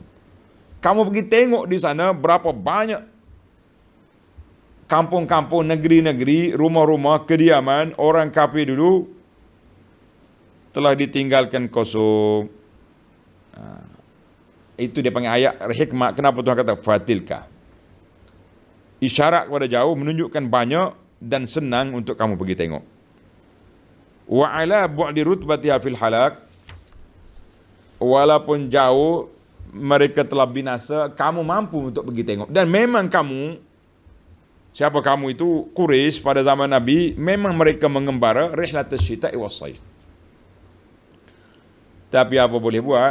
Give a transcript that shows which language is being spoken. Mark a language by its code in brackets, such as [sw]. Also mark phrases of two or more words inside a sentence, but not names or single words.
[ms] Kamu pergi tengok di sana berapa banyak kampung-kampung, negeri-negeri, rumah-rumah kediaman orang kafir dulu telah ditinggalkan kosong. Itu dia panggil ayat hikmah. Kenapa Tuhan kata fatilka? Isyarat kepada jauh, menunjukkan banyak dan senang untuk kamu pergi tengok. [ar] Wa ala bu'di rutbatiha fil halak, [ms] walaupun jauh mereka telah binasa, kamu mampu untuk pergi tengok. Dan memang kamu, siapa kamu itu? Quraisy pada zaman Nabi, memang mereka mengembara [ar] rihlatus syita'i was saif. [ms] Tapi apa boleh buat?